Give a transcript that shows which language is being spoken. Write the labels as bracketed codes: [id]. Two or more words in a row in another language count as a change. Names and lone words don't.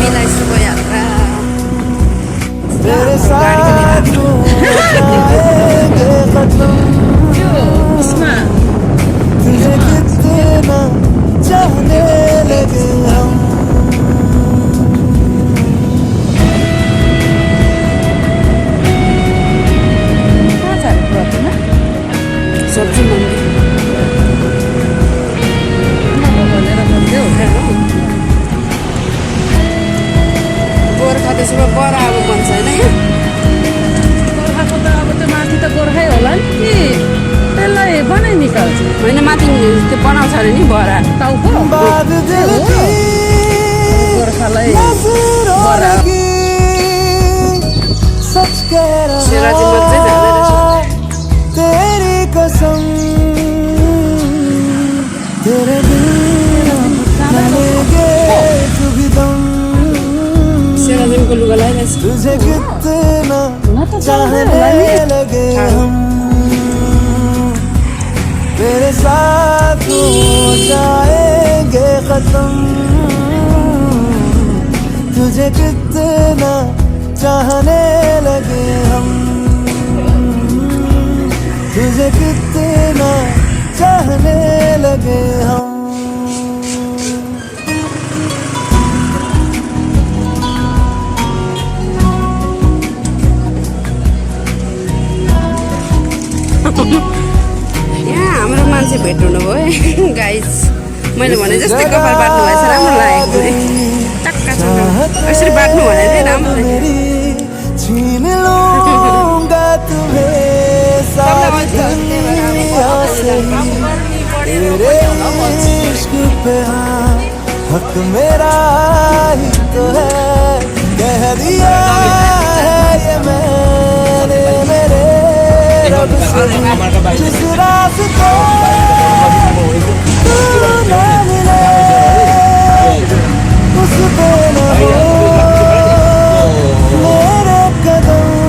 [hi] तेरे साथ हो जाएंगे खत्म, तुझे कितना चाहने लगे हम। [ne] सब्जी मंडी गोर्खा त्यसो भए बरा अब बन्छ होइन। गोर्खाको त अब त्यो माथि त गोर्खै होला नि, त्यसलाई बनाइ निकाल्छ होइन, माथि त्यो बनाउँछ अरे नि बरा टाउको गोर्खालाई बरा। [hi] सच कह [ne] शिवराजी मजै [hi] रहा [ne] जाँदो रहेछ। [hi] तेरी कसम, तेरे बिन न लेंगे कभी दम। [ne] शिवराजीको लुगा लगाइरहेछ। [hi] तुझे कितना चाहने लगे हम, तेरे साथ हो जाएंगे खत्म। तुझे कितना चाहने लगे हम, तुझे कितना चाहने लगे हम। [ne] यहाँ हाम्रो मान्छे भेट हुनुभयो है गाइस। मैले भने जस्तै कपाल बाट्नु भएछ, राम्रो लागेको है। टक्का टक्का यसरी बाट्नु भने चाहिँ राम्रो [hi] मेरी छीन लूंगा तुम्हें सारी दुनिया से, तेरे इश्क पे हाँ हक मेरा ही तो है। कह दिया है ये मैंने मेरे रब से, जिस रास्ते तू न मिले उस पे न हो मेरे कदम।